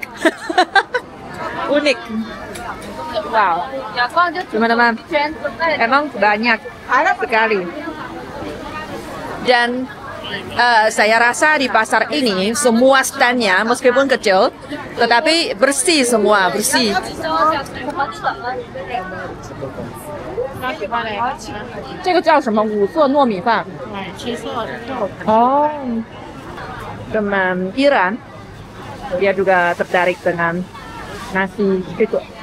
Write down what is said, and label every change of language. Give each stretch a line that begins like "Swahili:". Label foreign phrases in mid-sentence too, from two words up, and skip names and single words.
Indonesian: Unik. Wow. Teman-teman, emang banyak sekali. Dan saya rasa di pasar ini semua standnya meskipun kecil, tetapi bersih semua, bersih.
Chinese: 这个叫什么？五色糯米饭。
Indonesian: 哦。Teman Iran, dia juga tertarik dengan nasi itu.